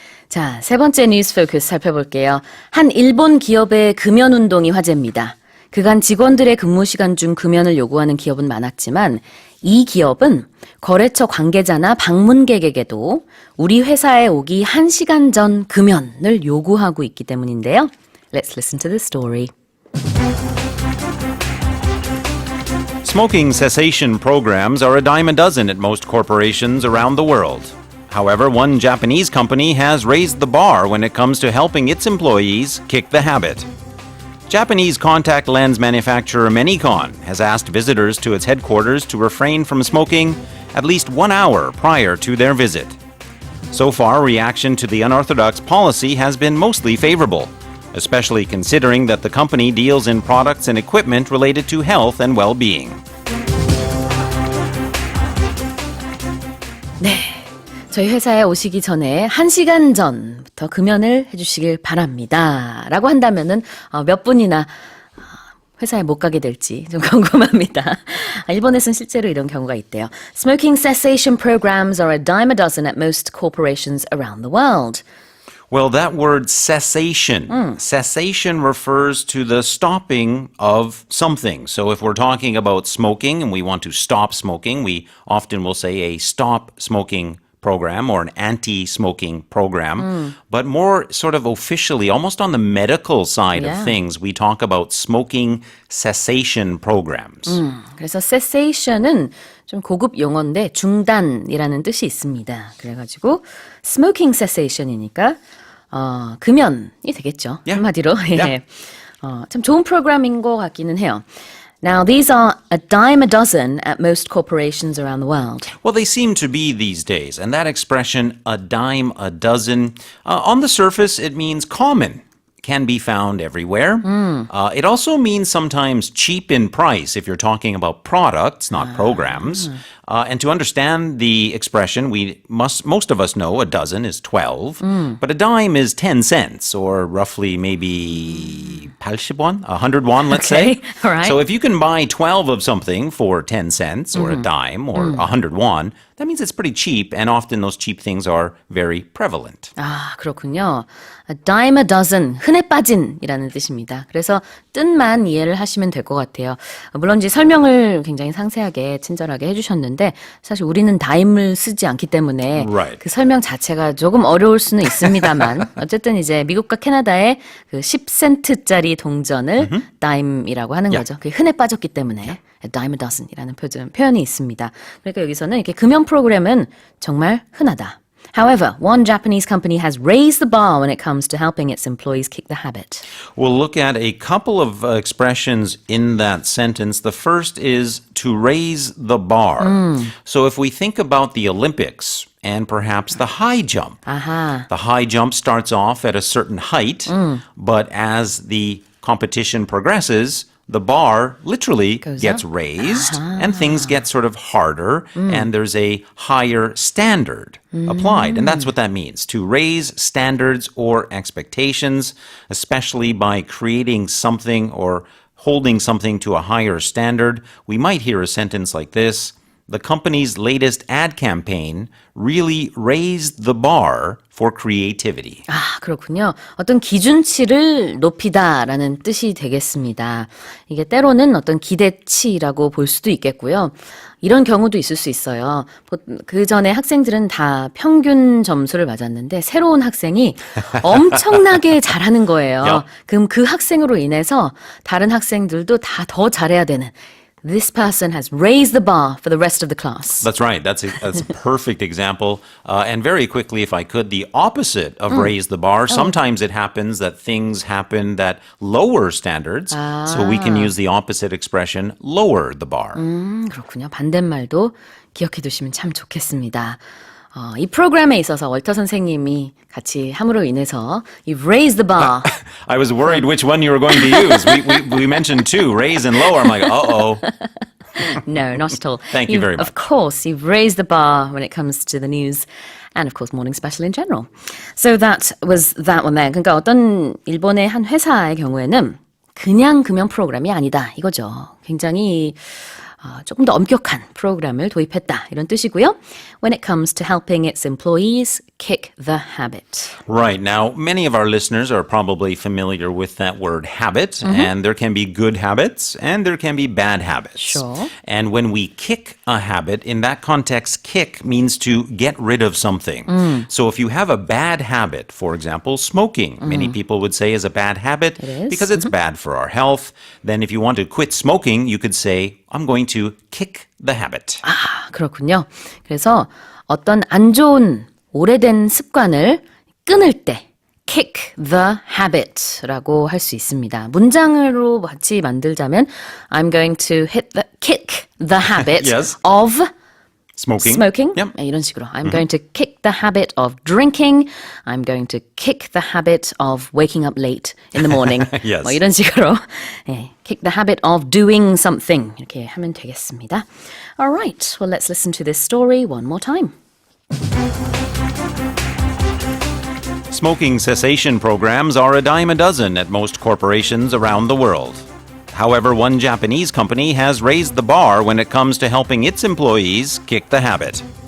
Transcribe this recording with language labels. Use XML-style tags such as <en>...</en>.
<ko>자, 세 번째 뉴스 포커스 살펴볼게요. 한 일본 기업의 금연 운동이 화제입니다. 그간 직원들의 근무 시간 중 금연을 요구하는 기업은 많았지만 이 기업은 거래처 관계자나 방문객에게도 우리 회사에 오기 1시간 전 금연을 요구하고 있기 때문인데요.</ko> <en>Let's listen to the story. Smoking cessation programs are a dime a dozen at most corporations around the world. However, one Japanese company has raised the bar when it comes to helping its employees kick the habit. Japanese contact lens manufacturer Menicon has asked visitors to its headquarters to refrain from smoking at least 1 hour prior to their visit. So far, reaction to the unorthodox policy has been mostly favorable, especially considering that the company deals in products and equipment related to health and well-being.</en> <ko>네, 저희 회사에 오시기 전에 1시간 전부터 금연을 해주시길 바랍니다. 라고 한다면은 몇 분이나 회사에 못 가게 될지 좀 궁금합니다. 일본에서는 실제로 이런 경우가 있대요.</ko> <en>Smoking cessation programs are a dime a dozen at most corporations around the world. Well, that word cessation. Cessation refers to the stopping of something. So if we're talking about smoking and we want to stop smoking, we often will say a stop smoking program or an anti-smoking program. But more sort of officially, almost on the medical side of things, we talk about smoking cessation programs.</en> <ko>그래서 cessation은 좀 고급 용어인데 중단이라는 뜻이 있습니다. 그래가지고 smoking cessation이니까 금연이 되겠죠. 한마디로. 예. 참 좋은 프로그램인 것 같기는 해요.</ko> <en>Now, these are a dime a dozen at most corporations around the world. Well, they seem to be these days. And that expression, a dime a dozen, on the surface, it means common. Can be found everywhere. It also means sometimes cheap in price if you're talking about products, not programs. And to understand the expression, most of us know a dozen is 12, but a dime is 10 cents, or roughly maybe 80 won, 100 won, let's say. All right. So if you can buy 12 of something for 10 cents or a dime or 100 won, that means it's pretty cheap, and often those cheap things are very prevalent.</en> <ko>아, 그렇군요.</ko> <en>A dime a dozen,</en> <ko>흔해 빠진이라는 뜻입니다. 그래서 뜻만 이해를 하시면 될 것 같아요. 물론 이제 설명을 굉장히 상세하게 친절하게 해주셨는데 사실 우리는 다임을 쓰지 않기 때문에</ko> <en>Right.</en> <ko>그 설명 자체가 조금 어려울 수는 있습니다만 어쨌든 이제 미국과 캐나다의 그 10센트짜리 동전을 다임이라고 하는 거죠. 그게 흔해 빠졌기 때문에</ko> <en>a dime a dozen</en> <ko>이라는 표현이 있습니다. 그러니까 여기서는 이렇게 금연 프로그램은 정말 흔하다.</ko> <en>However, one Japanese company has raised the bar when it comes to helping its employees kick the habit. We'll look at a couple of expressions in that sentence. The first is to raise the bar. So if we think about the Olympics and perhaps the high jump, the high jump starts off at a certain height, but as the competition progresses, the bar literally gets raised and things get sort of harder and there's a higher standard applied. And that's what that means, to raise standards or expectations, especially by creating something or holding something to a higher standard. We might hear a sentence like this: the company's latest ad campaign really raised the bar for creativity.</en> <ko>아, 그렇군요. 어떤 기준치를 높이다라는 뜻이 되겠습니다. 이게 때로는 어떤 기대치라고 볼 수도 있겠고요. 이런 경우도 있을 수 있어요. 그 전에 학생들은 다 평균 점수를 맞았는데 새로운 학생이 엄청나게 잘하는 거예요.</ko> <en>Yep.</en> <ko>그럼 그 학생으로 인해서 다른 학생들도 다 더 잘해야 되는.</ko> <en>This person has raised the bar for the rest of the class. That's right. That's a perfect example. And very quickly, if I could, the opposite of raise the bar. Sometimes it happens that things happen that lower standards. So we can use the opposite expression, lower the bar.</en> <ko>그렇군요. 반대말도 기억해 두시면 참 좋겠습니다. 이 프로그램에 있어서 월터 선생님이 같이 함으로 인해서</ko> <en>You've raised the bar. I was worried which one you were going to use. We mentioned two, raise and lower. I'm like, uh-oh. No, not at all. Thank you very much. Of course, you've raised the bar when it comes to the news. And of course, morning special in general. So that was that one there.</en> <ko>그러니까 어떤 일본의 한 회사의 경우에는 그냥 금연 프로그램이 아니다 이거죠. 굉장히 조금 더 엄격한 프로그램을 도입했다 이런 뜻이고요.</ko> <en>When it comes to helping its employees kick the habit. Right. Now, many of our listeners are probably familiar with that word habit, and there can be good habits and there can be bad habits. Sure. And when we kick a habit, in that context, kick means to get rid of something. So if you have a bad habit, for example, smoking, many people would say is a bad habit is. because it's bad for our health. Then if you want to quit smoking, you could say, I'm going to kick the habit.</en> <ko>아, 그렇군요. 그래서 어떤 안 좋은 오래된 습관을 끊을 때</ko> <en>kick the habit</en> <ko>라고 할 수 있습니다. 문장으로 같이 만들자면</ko> <en>I'm going to kick the habit Yes. of Smoking. Yep.</en> <ko>이런 식으로</ko> <en>I'm going to kick the habit of drinking. I'm going to kick the habit of waking up late in the morning. Yes.</en> <ko>뭐 이런 식으로 예,</ko> <en>kick the habit of doing something</en> <ko>이렇게 하면 되겠습니다.</ko> <en>All right, well let's listen to this story one more time. Smoking cessation programs are a dime a dozen at most corporations around the world. However, one Japanese company has raised the bar when it comes to helping its employees kick the habit.</en>